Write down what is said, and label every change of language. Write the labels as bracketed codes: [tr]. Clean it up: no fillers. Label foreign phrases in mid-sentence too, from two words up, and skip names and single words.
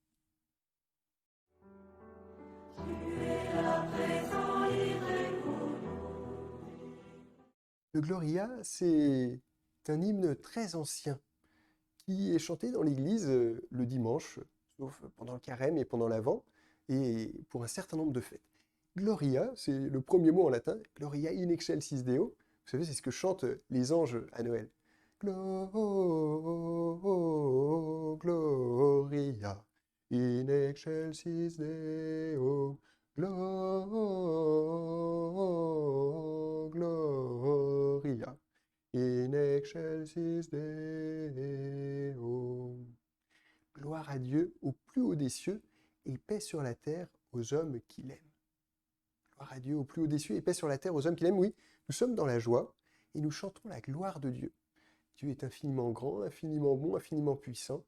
[fr] Le Gloria, c'est un hymne très ancien qui est chanté dans l'église le dimanche, sauf pendant le carême et pendant l'Avent, et pour un certain nombre de fêtes. Gloria, c'est le premier mot en latin, [la] Gloria in excelsis Deo. [fr] Vous savez, c'est ce que chantent les anges à Noël. [la] Gloria in excelsis Deo. Gloria in excelsis Deo. [fr] Gloire à Dieu au plus haut des cieux et paix sur la terre aux hommes qui l'aiment. Gloire à Dieu au plus haut des cieux et paix sur la terre aux hommes qui l'aiment. Oui, nous sommes dans la joie et nous chantons la gloire de Dieu. Dieu est infiniment grand, infiniment bon, infiniment puissant.